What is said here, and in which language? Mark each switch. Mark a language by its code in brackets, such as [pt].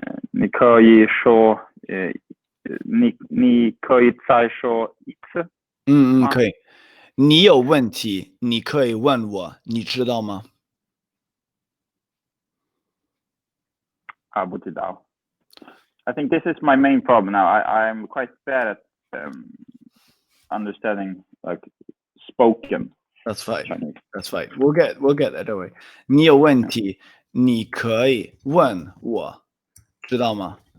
[zh] 你可以说，你可以再说一次。可以。你有问题，你可以问我，你知道吗？不知道。 [en] I think this is my main problem now. I'm quite bad at understanding like spoken. That's fine. Chinese. That's fine. We'll get there, don't we? [zh] 你有问题，你可以问我，知道吗？